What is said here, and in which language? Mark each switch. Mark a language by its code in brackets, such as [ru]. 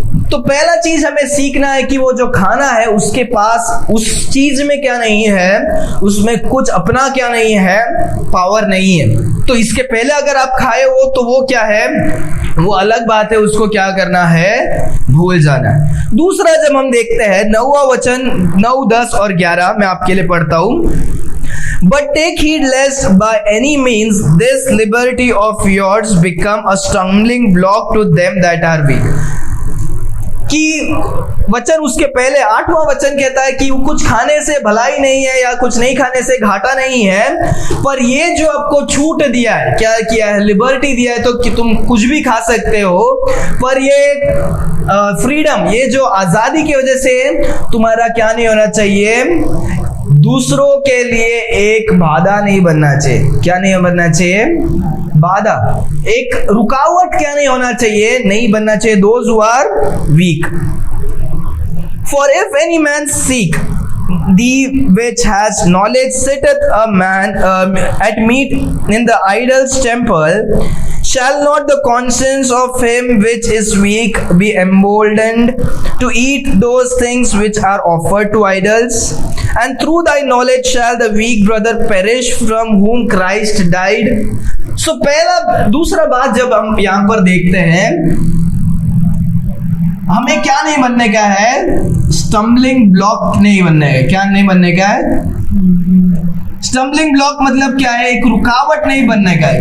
[hi] तो पहला चीज हमें सीखना है कि वो जो खाना है उसके पास उस चीज में क्या नहीं है, उसमें कुछ अपना क्या नहीं है, पावर नहीं है। तो इसके पहले अगर आप खाए हो तो वो क्या है, वो अलग बात है, उसको क्या करना है, भूल जाना है। दूसरा जब हम देखते हैं 9वां वचन 9, 10 और 11 मैं आपके लिए पढ़ता हूं। [en] But take heed lest by any means this liberty of yours become a stumbling block to them that are weak। [hi] कि वचन उसके पहले 8वां वचन कहता है कि कुछ खाने से भलाई नहीं है या कुछ नहीं खाने से घाटा नहीं है, पर ये जो आपको छूट दिया है, क्या किया है, लिबर्टी दिया है, तो कि तुम कुछ भी खा सकते हो, पर ये फ्रीडम, ये जो आजादी की वजह से तुम्हारा क्या नहीं होना चाहिए, दूसरों के लिए एक बाधा नहीं बनना चाहिए। क्या नहीं बनना चाहिए, बाधा, एक रुकावट क्या नहीं होना चाहिए, नहीं बनना चाहिए। [en] Those who are weak, for if any man seek the which has knowledge sitteth a man at meat in the idol's temple, shall not the conscience of him which is weak be emboldened to eat those things which are offered to idols? And through thy knowledge shall the weak brother perish from whom Christ died? [hi] So पहला दूसरा बात जब हम यहाँ पर देखते हैं, हमें क्या नहीं बनने का है, स्टम्बलिंग ब्लॉक नहीं बनने का। क्या नहीं बनने का है, स्टम्बलिंग ब्लॉक मतलब क्या है, एक रुकावट नहीं बनने का है।